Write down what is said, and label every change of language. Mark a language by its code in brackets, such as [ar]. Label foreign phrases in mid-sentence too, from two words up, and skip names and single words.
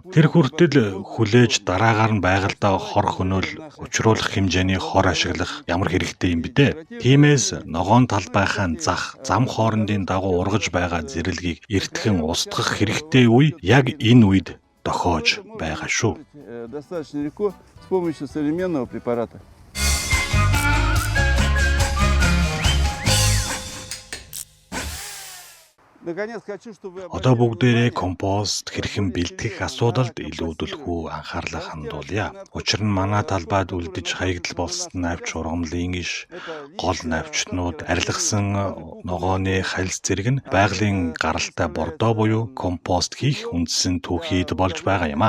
[mn] Тэр хүртэл хүлээж дараагаар нь байгальдаа хор хөнөөл учруулах хэмжээний хор ашиглах ямар хэрэгтэй юм бэ дээ. Тиймээс ногоон талбайхаа зах зам хоорондын дагуу ургаж байгаа зэрлэгийг эртхэн устгах хэрэгтэй үе яг энэ үед тохиож байгаа шүү. [ru] Достаточно легко с помощью современного препарата. [mn] Одоо бүгдээрээ компост хэрхэн бэлтгэх асуудалд илүүдэлхүү анхаарлаа хандуулъя. Учир нь манай талбайд үлдэж хаягдал болсон навч ургамлын иш, гол навчнууд, арилгасан ногооны хальс зэрэг нь байгалийн гаралтай бордоо буюу компост хийх үндсэн түүхийд болж байгаа юм а.